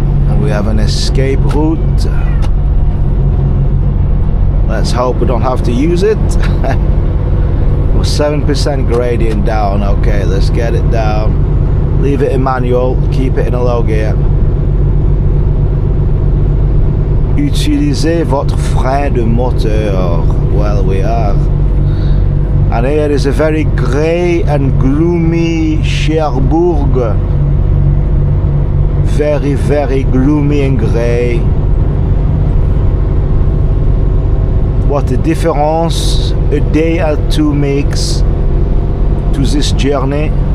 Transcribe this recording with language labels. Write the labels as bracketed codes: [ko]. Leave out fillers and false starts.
[en] And we have an escape route. Let's hope we don't have to use it. We're 7% gradient down. Okay, let's get it down. Leave it in manual, keep it in a low gear. [fr] Utilisez votre frein de moteur. [en] Well, we are. And here is a very grey and gloomy Cherbourg. Very, very gloomy and grey. What a difference a day or two makes to this journey.